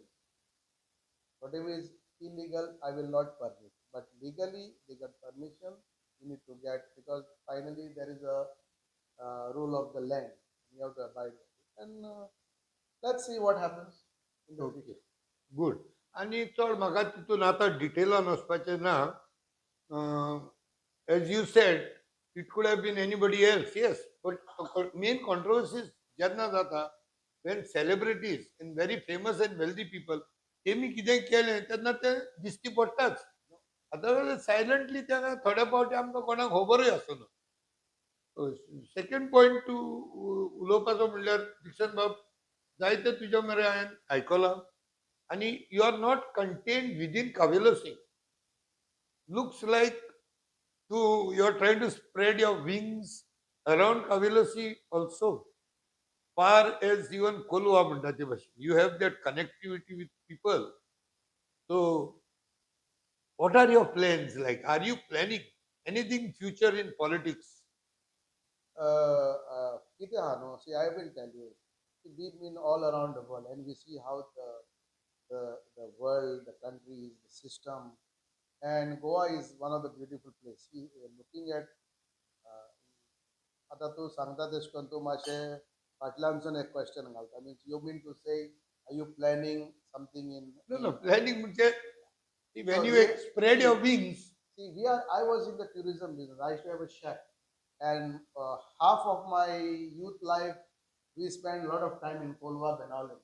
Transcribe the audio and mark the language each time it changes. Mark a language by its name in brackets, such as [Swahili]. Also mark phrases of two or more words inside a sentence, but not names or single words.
[English] Whatever is illegal, I will not permit. But legally, they got permission. You need to get, because finally there is a rule of the land. You have to abide with it. And let's see what happens in the Okay. future. Good. [Konkani] आणि चड म्हाका तितून आतां डिटेलान वचपाचें ना. [English] As you said, it could have been anybody else, yes. But main controversies [Konkani] जेन्ना जाता, [English] when celebrities and very famous and wealthy people [Konkani] तेमी कितें केलें तेन्ना तें दिश्टी पडटाच. [English] otherwise silently [Konkani] तेन्ना थोड्या फावटी आमकां कोणाक खबरूय आसना. [English] second point [Konkani] टू उलोवपाचो म्हणल्यार दिक्सन बाब, जायते तुज्या मेरेन हांवें आयकलां, आणि [English] you are not contained within Kavelosi. Looks like you are trying to spread your wings around Kavelosi also. Far as even Kolwa [Konkani] म्हणटा ते भाशेन. [English] You have that connectivity with people. So, what are your plans like? Are you planning anything future in politics? See, I will tell you. See, we've been all around the world, and we see how the world, the countries, the system, and Goa is one of the beautiful places. Looking at [Konkani] आता तू सांगता तेश करून तू मातशें फाटल्यानसून एक क्वेश्चन घालता. [English] Means you mean to say, are you planning something in? No. Planning [Konkani] म्हणजे [English] when So, you spread your wings. See, I was in the tourism business. I used to have a shack, and half of my youth life we spent a lot of time in Kolwa, Benali.